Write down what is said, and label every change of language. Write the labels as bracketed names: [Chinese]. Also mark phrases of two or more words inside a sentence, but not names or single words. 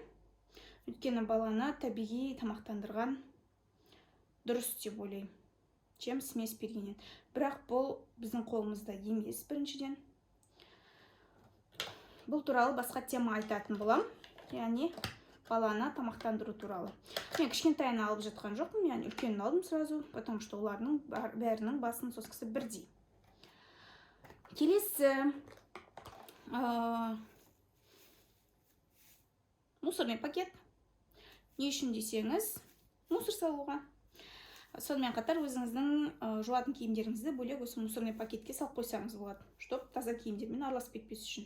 [Kazakh] Өйткені баланы табиғи тамақтандырған дұрыс деп ойлаймын, [Russian] чем смес [Kazakh] бергеннен. Бірақ бұл біздің қолымызда емес біріншіден. Бұл туралы басқа тема айтатын болам. Яғни баланы тамақтандыру туралы. Мен кішкентайын алып жатқан жоқпын, яғни үлкенін алдым [Russian] сразу, потому что [Kazakh] олардың бәрінің басының соскасы бірдей. Келесі [Russian] мусорный пакет. [Kazakh] Не үшін десеңіз, мусор салуға. Сонымен қатар өзіңіздің жуатын киімдеріңізді бөлек осы [Russian] мусорный пакетке [Kazakh] салып қойсаңыз болады, чтоб таза киімдермен араласып кетпес үшін.